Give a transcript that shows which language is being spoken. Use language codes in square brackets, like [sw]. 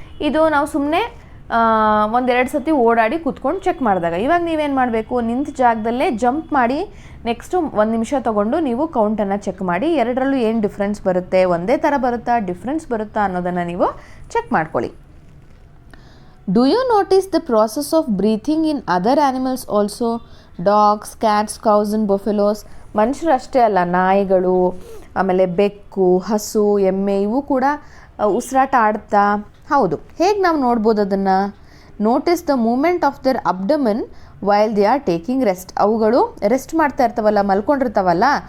[kn] ಇದು ನಾವು ಸುಮ್ಮನೆ 1-2 ಸತಿ ಓಡಾಡಿ ಕೂತ್ಕೊಂಡು ಚೆಕ್ ಮಾಡಿದಾಗ. ಇವಾಗ ನೀವೇನು ಮಾಡಬೇಕು, ನಿಂತ ಜಾಗದಲ್ಲೇ ಜಂಪ್ ಮಾಡಿ ನೆಕ್ಸ್ಟು 1 ನಿಮಿಷ ತೊಗೊಂಡು ನೀವು ಕೌಂಟನ್ನು ಚೆಕ್ ಮಾಡಿ. ಎರಡರಲ್ಲೂ ಏನು ಡಿಫ್ರೆನ್ಸ್ ಬರುತ್ತೆ, ಒಂದೇ ಥರ ಬರುತ್ತಾ, ಡಿಫ್ರೆನ್ಸ್ ಬರುತ್ತಾ ಅನ್ನೋದನ್ನು ನೀವು ಚೆಕ್ ಮಾಡ್ಕೊಳ್ಳಿ. [en] Do you notice the process of breathing in other animals also? Dogs, cats, cows and buffaloes. [kn] ಮನುಷ್ಯರು ಅಷ್ಟೇ ಅಲ್ಲ, ನಾಯಿಗಳು, ಆಮೇಲೆ ಬೆಕ್ಕು, ಹಸು, ಎಮ್ಮೆ ಇವು ಕೂಡ ಉಸಿರಾಟ ಆಡ್ತಾ. ಹೌದು. ಹೇಗೆ ನಾವು ನೋಡ್ಬೋದು ಅದನ್ನು? [en] Notice the movement of their abdomen while they are taking rest. [kn] ಅವುಗಳು ರೆಸ್ಟ್ ಮಾಡ್ತಾ ಇರ್ತಾವಲ್ಲ, ಮಲ್ಕೊಂಡಿರ್ತಾವಲ್ಲ,